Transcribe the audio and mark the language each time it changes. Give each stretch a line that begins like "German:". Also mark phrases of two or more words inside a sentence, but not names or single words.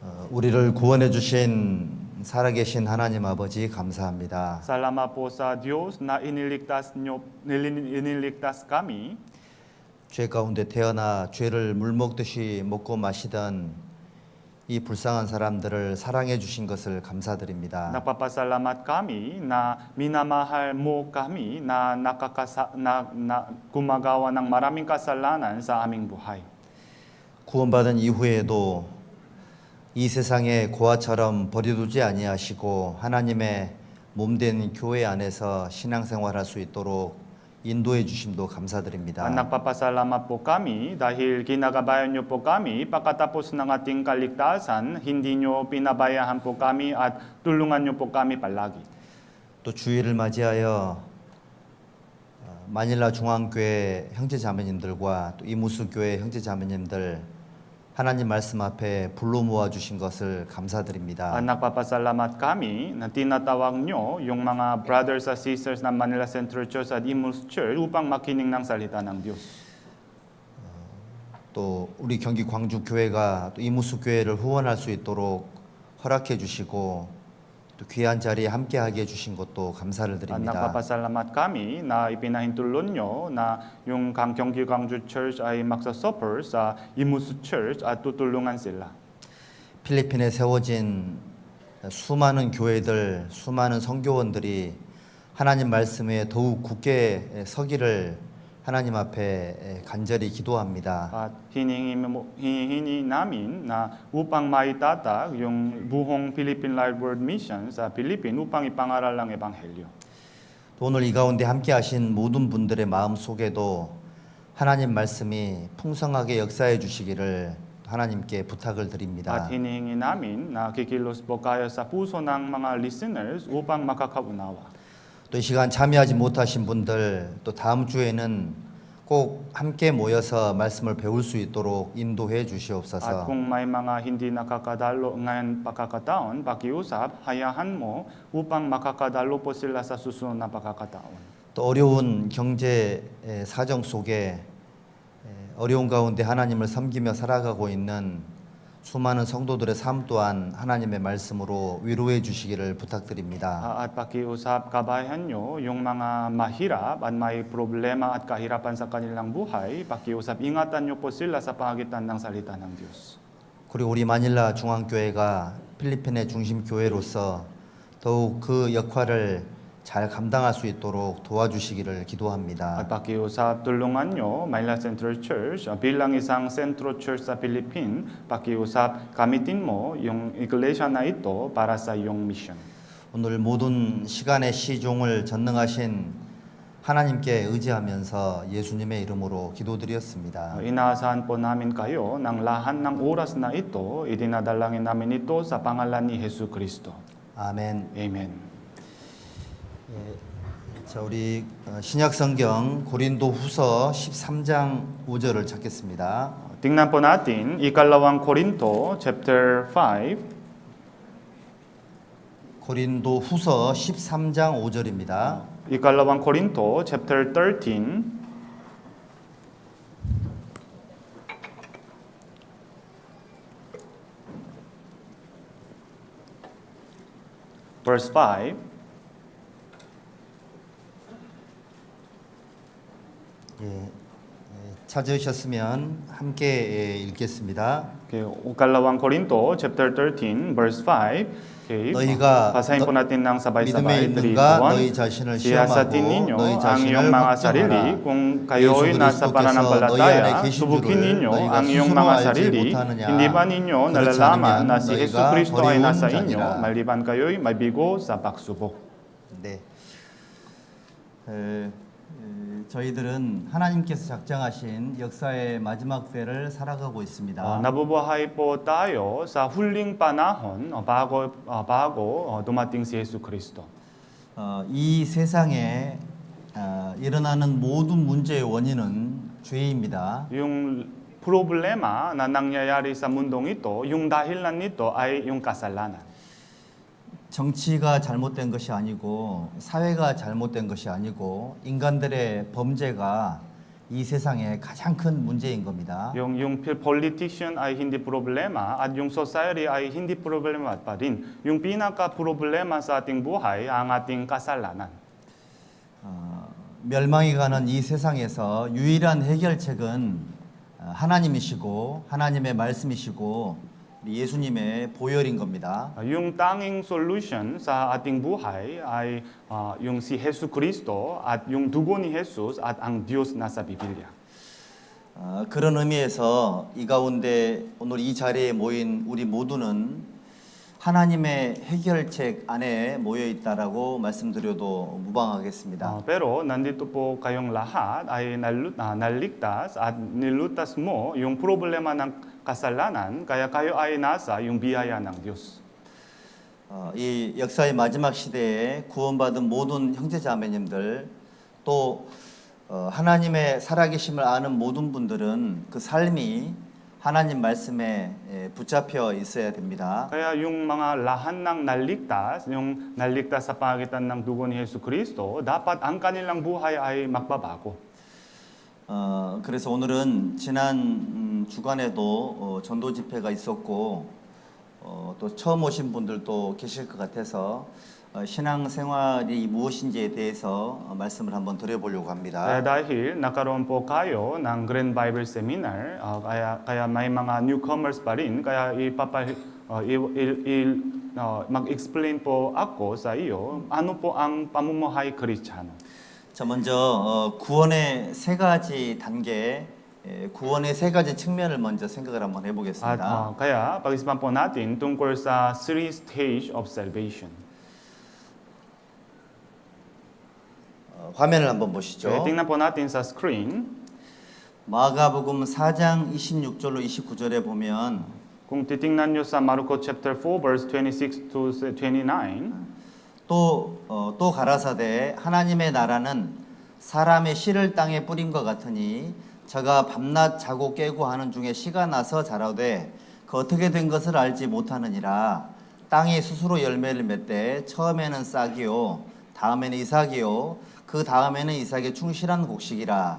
Korean: 우리를 구원해 주신 살아계신 하나님 아버지 감사합니다.
Filipino: Salamat po sa Diyos na iniligtas kami.
Korean: 죄 가운데 태어나 죄를 물 먹듯이 먹고 마시던 이 불쌍한 사람들을 사랑해 주신 것을 감사드립니다.
Filipino: Nagpapasalamat kami na minamahal mo kami na gumagawa ng maraming kasalanan sa aming buhay.
Korean: 구원받은 이후에도 이 세상에 고아처럼 버려두지 아니하시고 하나님의 몸된 교회 안에서 신앙생활할 수 있도록 인도해 주심도 감사드립니다.
Filipino: Nagpapasalamat po kami dahil ginagabayan niyo po kami pagkatapos ng ating kaligtasan, hindi niyo pinabayaan po kami at tulungan niyo po kami palagi.
Korean: 또 주일을 맞이하여 마닐라 중앙교회 형제자매님들과 또 이무수교회 형제자매님들 하나님 말씀 앞에 불러 모아 주신 것을 감사드립니다.
Filipino: Nagpapasalamat kami na tinatawag nyo yung mga brothers at sisters ng Manila Central Church at Imus Church upang makinig ng salita ng Diyos.
Korean: 또 우리 경기 광주 교회가 또 이무수 교회를 후원할 수 있도록 허락해 주시고 또 귀한 자리에 함께하게 해주신 것도 감사를 드립니다.
Filipino: Nagpapasalamat kami na ipinahintulot nyo na yung 경기 광주 Church ay magsasuffer sa Imus Church at tutulungan sila.
Korean: 필리핀에 세워진 수많은 교회들, 수많은 선교원들이 하나님 말씀에 더욱 굳게 서기를 하나님 앞에 간절히 기도합니다.
Filipino: At hinihingi namin na upang maitatag yung buong Philippine Life World Mission sa Philippines upang ipangaral ang Ebanghelyo.
Korean: 또 오늘 이 가운데 함께 하신 모든 분들의 마음 속에도 하나님 말씀이 풍성하게 역사해 주시기를 하나님께 부탁을 드립니다.
Filipino: At hinihingi namin na kikilos po kayo sa puso ng mga listeners upang makakaunawa.
Korean: 또 이 시간 참여하지 못하신 분들 또 다음 주에는 꼭 함께 모여서 말씀을 배울 수 있도록 인도해 주시옵소서.
Filipino: At kung may mga hindi nakakadalo ngayon pagkakataon, pakiusap, hayaan mo upang makakadalo po sila sa susunod na pagkakataon.
Korean: 또 어려운 경제 사정 속에 어려운 가운데 하나님을 섬기며 살아가고 있는 수많은 성도들의 삶 또한 하나님의 말씀으로 위로해 주시기를 부탁드립니다.
Filipino: At pakiusap, kabayan nyo yung mga mahirap at may problema at kahirapan sa kanilang buhay, pakiusap, ingatan nyo po sila sa pamagitan ng salita ng Diyos.
Korean: 그리고 우리 마닐라 중앙교회가 필리핀의 중심 교회로서 더욱 그 역할을 잘 감당할 수 있도록 도와주시기를 기도합니다.
Filipino: At pakiusap, tulungan nyo, Manila Central Church, bilang isang Central Church sa Philippines, pakiusap, gamitin mo yung iglesia na ito para sa iyong mission.
Korean: 오늘 모든 시간의 시종을 전능하신 하나님께 의지하면서 예수님의 이름으로 기도드렸습니다.
Filipino: Inaasahan po namin kayo ng lahat ng oras na ito, idinadalangin namin ito sa pangalan ni Hesus Kristo.
Korean: 아멘.
Filipino: Amen.
Korean: 자, 우리 신약 성경 고린도 후서 13장 5절을 찾겠습니다.
Filipino: Tingnan po natin, ikalawang Korinto, chapter 5.
Korean: 고린도 후서 13장 5절입니다.
Filipino: Ikalawang Korinto, chapter 13. Verse 5.
Korean: 찾으셨으면 함께 읽겠습니다.
Filipino: Ikalawang Korinto, chapter 13, verse 5. Okay.
Korean: 너희가
Filipino: Basahin po natin ng
Korean: 믿음에
Filipino: sabay-sabay. 3,
Korean: 있는가
Filipino: 2,
Korean: 너희 자신을
Filipino: 1. Siyasatin
Korean: 시험하고
Filipino: ninyo
Korean: 너희
Filipino: ang
Korean: 자신을
Filipino: iyong mga sarili
Korean: 확정하라.
Filipino: kung kayo'y
Korean: 예수
Filipino: nasa
Korean: 그리스도께서 너희 안에
Filipino: pananampalataya.
Korean: 계신
Filipino: Subukin
Korean: 줄을
Filipino: ninyo
Korean: 너희가
Filipino: ang iyong
Korean: 스스로
Filipino: mga
Korean: 알지
Filipino: sarili.
Korean: 못하느냐.
Filipino: Hindi ba ninyo
Korean: 그렇지
Filipino: nalalaman
Korean: 않으면
Filipino: na si
Korean: 너희가
Filipino: Hesus Kristo ay
Korean: 버려온
Filipino: nasa
Korean: 자니라.
Filipino: inyo maliban kayo'y mabigo sa pagsubok?
Korean: 네. 저희들은 하나님께서 작정하신 역사의 마지막 때를 살아가고 있습니다.
Filipino: Nabubuhay po tayo sa huling panahon bago dumating si Hesus Kristo.
Korean: 이 세상에 일어나는 모든 문제의 원인은 죄입니다.
Filipino: Yung problema na nangyayari sa mundong ito, yung dahilan nito ay yung kasalanan.
Korean: 정치가 잘못된 것이 아니고 사회가 잘못된 것이 아니고 인간들의 범죄가 이 세상의 가장 큰 문제인 겁니다.
Filipino: Yung politician ay hindi problema at yung society ay hindi problema pa rin. Yung pinaka-problema sa ating buhay ang ating kasalanan.
Korean: 멸망이 가는 이 세상에서 유일한 해결책은 하나님이시고 하나님의 말씀이시고 우리 예수님의 보혈인 겁니다.
Filipino: Yung tanging solution sa ating buhay ay yung si Jesu Cristo at yung dugo ni Jesus at ang Diyos na sa Biblia.
Korean: 그런 의미에서 이 가운데 오늘 이 자리에 모인 우리 모두는 하나님의 해결책 안에 모여 있다라고 말씀드려도 무방하겠습니다.
Filipino: Pero nandito po kayong lahat ay naligtas at nilutas mo yung problema ng kasalanan kaya kayo ay nasa yung biyaya ng Diyos.
Korean: 이 역사의 마지막 시대에 구원받은 모든 형제자매님들 또 하나님의 살아계심을 아는 모든 분들은 그 삶이 하나님 말씀에 붙잡혀 있어야 됩니다.
Filipino: Kaya yung mga lahat ng naligtas, yung naligtas sa pamagitan ng dugo ni Jesu Cristo, dapat ang kanilang buhay ay magbabago.
Korean: 그래서 오늘은 지난 주간에도 전도 집회가 있었고 또 처음 오신 분들도 계실 것 같아서 신앙생활이 무엇인지에 대해서 말씀을 한번 드려보려고 합니다.
Filipino: Dahil nakaroon po kayo ng Grand Bible Seminar, kaya may mga newcomers pa rin, kaya mag-explain po ako sa iyo ano po ang pamumuhay Kristiyano.
Korean: 자, 먼저 구원의 세 가지 단계, 구원의 세 가지 측면을 먼저 생각을 한번 해보겠습니다.
Filipino: Kaya pag-isipan po natin tungkol sa
English: three stage of salvation.
Korean: 화면을 한번 보시죠.
Filipino: tingnan po natin sa screen.
Korean: 마가복음 4장 26절로 29절에 보면
Filipino: Kung titingnan nyo sa Marko chapter 4 verse 26 to 29,
Korean: 또 가라사대 하나님의 나라는 사람의 씨를 땅에 뿌림과 같으니 저가 밤낮 자고 깨고 하는 중에 씨가 나서 자라되 그 어떻게 된 것을 알지 못하느니라. 땅이 스스로 열매를 맺되 처음에는 싹이요 다음에는 이삭이요 그 다음에는 이삭의 충실한 곡식이라.